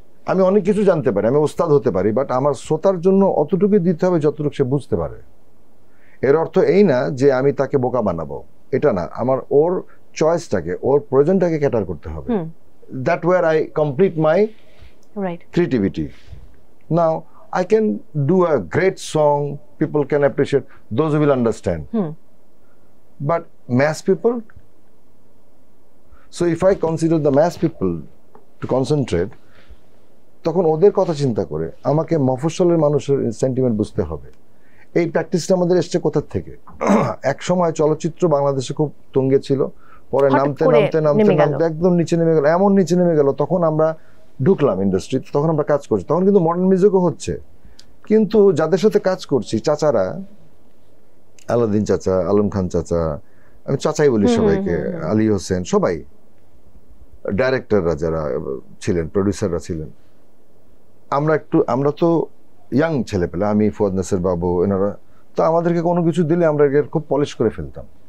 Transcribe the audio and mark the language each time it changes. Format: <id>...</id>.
<bn>আমি অনেক কিছু জানতে পারি, আমি ওস্তাদ হতে পারি, বাট আমার শ্রোতার জন্য অতটুকু দিতে হবে যতটুকু সে বুঝতে পারে। এর অর্থ এই না যে আমি তাকে বোকা বানাবো, এটা না। আমার ওর চয়েসটাকে, ওর প্রয়োজনটাকে ক্যাটার করতে হবে।</bn> <en>That way I complete my creativity. Now I can do a great song, people can appreciate, those who will understand. But mass people, so if I consider the mass people to concentrate,</en> <bn>তখন ওদের কথা চিন্তা করে আমাকে মফস্বলের মানুষের sentiment বুঝতে হবে। এই প্র্যাকটিসটা আমাদের এসছে কোথা থেকে? এক সময় চলচ্চিত্র বাংলাদেশে খুব তুঙ্গে ছিল, পরে নামতে নামতে নামতে নামতে একদম নিচে নেমে গেল, এমন নিচে নেমে গেল। তখন আমরা ঢুকলাম ইন্ডাস্ট্রিতে, তখন আমরা কাজ করছি, তখন কিন্তু মডার্ন মিউজিকও হচ্ছে। কিন্তু যাদের সাথে কাজ করছি, চাচারা, আলাউদ্দিন চাচা, আলম খান চাচা, আমি চাচাই বলি সবাইকে, আলী হোসেন, সবাই ডাইরেক্টররা যারা ছিলেন, প্রডিউসাররা ছিলেন, আমরা তো ইয়াং ছেলে পেলে, আমি ফুয়াদ নাসির বাবু, এনারা তো আমাদেরকে কোনো কিছু দিলে আমরা খুব পলিশ করে ফেলতাম,</bn>